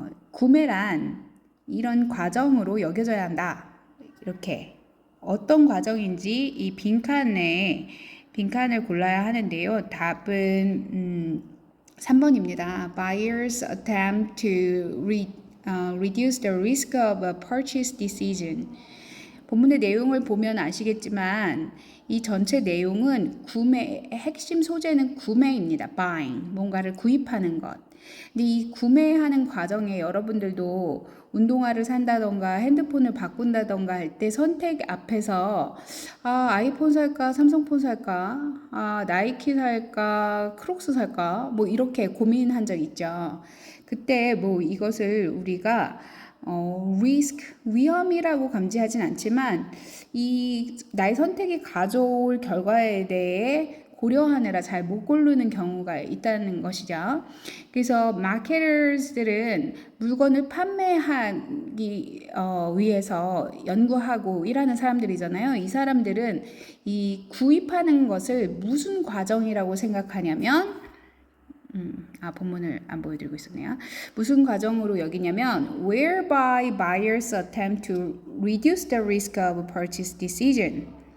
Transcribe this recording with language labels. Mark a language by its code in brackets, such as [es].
[ko] 구매란 이런 과정으로 여겨져야 한다. 이렇게 어떤 과정인지 이 빈칸을 골라야 하는데요. 답은 3번입니다. [en] Buyers attempt to reduce the risk of a purchase decision. [ko] 본문의 내용을 보면 아시겠지만 이 전체 내용은 핵심 소재는 구매입니다. buying, 뭔가를 구입하는 것. 근데 이 구매하는 과정에 여러분들도 운동화를 산다던가 핸드폰을 바꾼다던가 할 때 선택 앞에서 아이폰 살까 삼성폰 살까 나이키 살까 크록스 살까 뭐 이렇게 고민한 적 있죠. 그때 뭐 이것을 우리가 risk, 위험이라고 감지하진 않지만 나의 선택이 가져올 결과에 대해 고려하느라 잘 못 고르는 경우가 있다는 것이죠. 그래서 마케터들은 물건을 판매하기 위해서 연구하고 일하는 사람들이잖아요. 이 사람들은 이 구입하는 것을 무슨 과정이라고 생각하냐면 본문을 안 보여드리고 있었네요. 무슨 과정으로 여기냐면 [en] whereby buyers attempt to reduce the risk of purchase decision.